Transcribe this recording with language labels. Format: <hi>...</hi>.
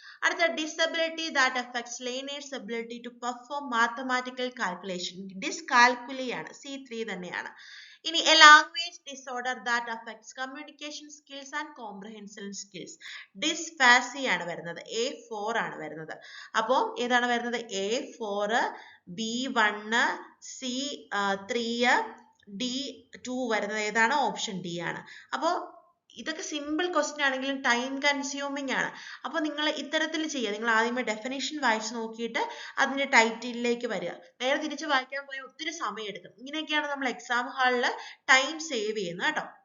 <ml>അടുത്ത</ml> <en>Disability that affects learners ability to perform mathematical calculation.</en> <ml>ഡിസ്കാൽക്കുലിയാണ്. C3 തന്നെയാണ്. ഇനി</ml> <en>A language disorder that affects communication skills and comprehension skills.</en> <ml>ഡിസ്ഫാസിയാണ് വരുന്നത്. A4 ആണ് വരുന്നത്. അപ്പോ ഏതാണ് വരുന്നത്? A4, B1, C3, D2 വരുന്നത് ഏതാണ്? ഓപ്ഷൻ ഡി ആണ്. അപ്പോൾ ഇതൊക്കെ സിമ്പിൾ ക്വസ്റ്റ്യൻ ആണെങ്കിലും ടൈം കൺസ്യൂമിംഗ് ആണ്. അപ്പോൾ നിങ്ങൾ ഇത്തരത്തിൽ ചെയ്യുക. നിങ്ങൾ ആദ്യമേ ഡെഫിനേഷൻ വായിച്ച് നോക്കിയിട്ട് അതിന്റെ ടൈറ്റിലേക്ക് വരിക. നേരെ തിരിച്ച് വായിക്കാൻ പോയാൽ ഒത്തിരി സമയം എടുക്കും. ഇങ്ങനെയൊക്കെയാണ് നമ്മൾ എക്സാം ഹാളിൽ ടൈം സേവ് ചെയ്യുന്നത് കേട്ടോ.</ml>